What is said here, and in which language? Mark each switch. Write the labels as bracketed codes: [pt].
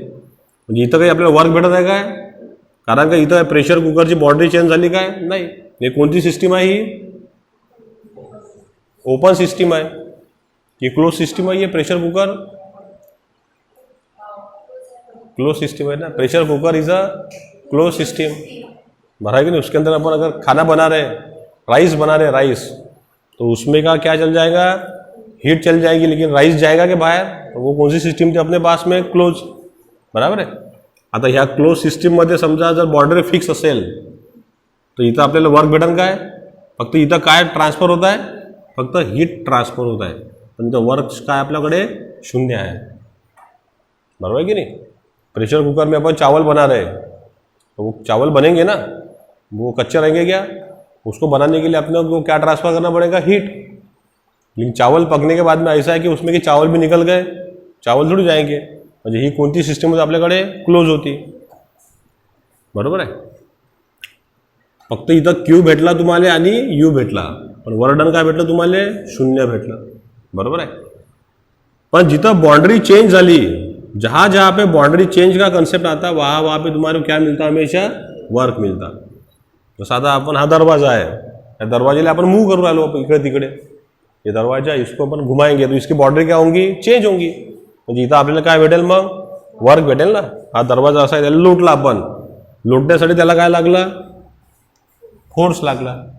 [mr] म्हणजे इथं काही आपल्याला वर्क भेटत आहे काय, कारण का इथं प्रेशर कुकरची बाउंड्री चेंज झाली काय, नाही. हे कोणती सिस्टीम आहे, ही ओपन सिस्टीम आहे की क्लोज सिस्टीम आहे. [hi] ये प्रेशर कुकर क्लोज सिस्टम है ना. [en] pressure cooker is a close system, [hi] भरा है कि नहीं. उसके अंदर अपन अगर खाना बना रहे, राइस बना रहे, राइस, तो उसमें का क्या चल जाएगा, हीट चल जाएगी, लेकिन राइस जाएगा कि बाहर, तो वो कौन सी सिस्टम थी अपने पास में, क्लोज, [mr] बराबर आहे. आता ह्या क्लोज सिस्टीममध्ये समजा जर बाउंड्री फिक्स असेल तर इथं आपल्याला वर्क भेटेल काय, फक्त इथं काय ट्रान्सफर होत आहे, फक्त हीट ट्रान्सफर होत आहे. पण इथं वर्क काय आपल्याकडे शून्य आहे, बरोबर है कि नहीं. [hi] प्रेशर कुकर में अपन चावल बना रहे तो वो चावल बनेंगे ना, वो कच्चे रहेंगे क्या, उसको बनाने के लिए अपने को क्या ट्रांसफर करना पड़ेगा, हीट. लेकिन चावल पकने के बाद में ऐसा है कि उसमें कि चावल भी निकल गए, चावल थोड़ी जाएंगे. [mr] म्हणजे ही कोणती सिस्टम होती आपल्याकडे, क्लोज होती, बरोबर आहे. फक्त इथं क्यू भेटला तुम्हाला आणि यू भेटला, पण वर्डन काय भेटलं तुम्हाला, शून्य भेटलं, बरोबर आहे. पण जिथं बाउंड्री चेंज झाली, [hi] जहाँ जहाँ पे बाउंड्री चेंज का कंसेप्ट आता वहाँ वहाँ पे तुम्हारे क्या मिलता, हमेशा वर्क मिलता. [mr] जसं आता आपण हा दरवाजा आहे, या दरवाजेला आपण मूव करू राहिलो इकडे तिकडे, [hi] ये दरवाजा इसको अपन घुमाएंगे तो इसकी बाउंड्री क्या होंगी, चेंज होंगी. [mr] म्हणजे इथं आपल्याला काय भेटेल, मग वर्क भेटेल ना. हा दरवाजा असा आहे, त्याला लुटला आपण, लुटण्यासाठी त्याला काय लागला, फोर्स लागला.